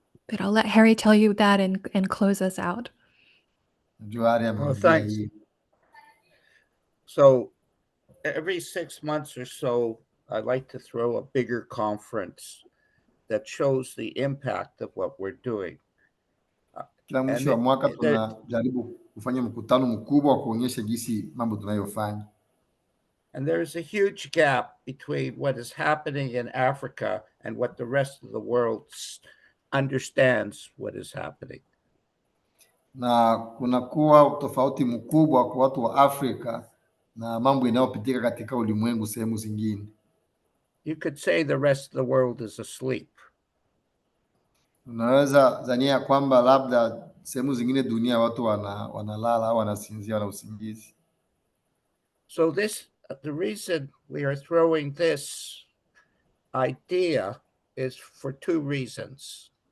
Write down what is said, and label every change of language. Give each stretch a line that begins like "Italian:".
English: But I'll let Harry tell you that and close us out. Well, thanks. So every 6 months or so, I like to throw a bigger conference that shows the impact of what we're doing.
Swahili: Kila mwisho wa mwaka tunajaribu kufanya mkutano mkubwa wa kuonyesha jinsi mambo tunayofanya.
English: And there's a huge gap between what is happening in Africa and what the rest of the world understands what is happening.
Swahili: Na kunakuwa tofauti mkubwa kwa watu wa Afrika na mambo yanayopitika katika ulimwengu sehemu zingine.
English: You could say the rest of the world is asleep.
Swahili: Unaweza zania kwamba labda sehemu zingine dunia watu wanalala au wanasinzia na usingizi.
English: So the reason we are throwing this idea is for 2 reasons.